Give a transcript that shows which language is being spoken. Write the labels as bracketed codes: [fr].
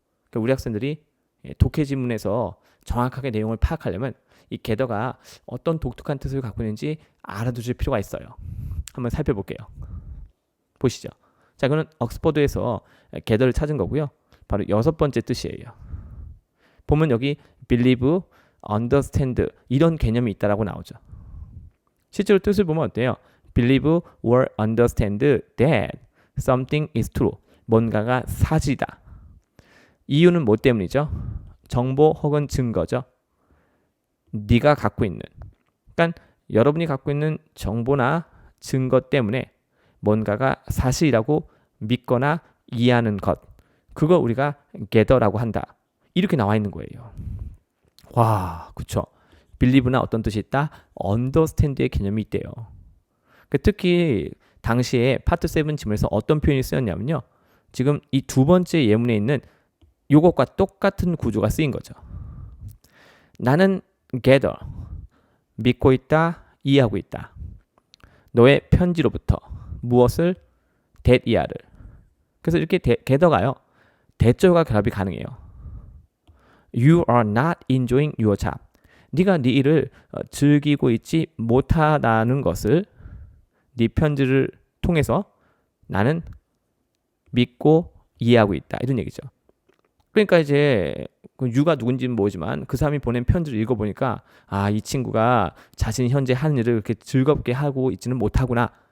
[ko] 그러니까 우리 학생들이 독해 지문에서 정확하게 내용을 파악하려면 이 gather가 어떤 독특한 뜻을 갖고 있는지 알아두실 필요가 있어요. 한번 살펴볼게요. 보시죠. 자, 이거는 옥스퍼드에서 gather를 찾은 거고요. 바로 6번째 뜻이에요. 보면 여기 believe, understand 이런 개념이 있다라고 나오죠. 실제로 뜻을 보면 어때요? [en] believe or understand that something is true. [ko] 뭔가가 사실이다. 이유는 뭐 때문이죠? 정보 혹은 증거죠. 네가 갖고 있는, 그러니까 여러분이 갖고 있는 정보나 증거 때문에 뭔가가 사실이라고 믿거나 이해하는 것, 그거 우리가 gather라고 한다. 이렇게 나와 있는 거예요. 와, 그쵸? believe나 어떤 뜻이 있다? understand의 개념이 있대요. 특히 당시에 파트 7 지문에서 어떤 표현이 쓰였냐면요. 지금 이 두 번째 예문에 있는 요것과 똑같은 구조가 쓰인 거죠. 나는 gather, 믿고 있다, 이해하고 있다. 너의 편지로부터 무엇을? that 이하를. 그래서 이렇게 gather가요. 대절과 결합이 가능해요. [en] You are not enjoying your job. [ko] 네가 네 일을 즐기고 있지 못하다는 것을 네 편지를 통해서 나는 믿고 이해하고 있다. 이런 얘기죠. 그러니까 이제 유가 누군지는 모르지만 그 사람이 보낸 편지를 읽어보니까 아, 이 친구가 자신이 현재 하는 일을 그렇게 즐겁게 하고 있지는 못하구나.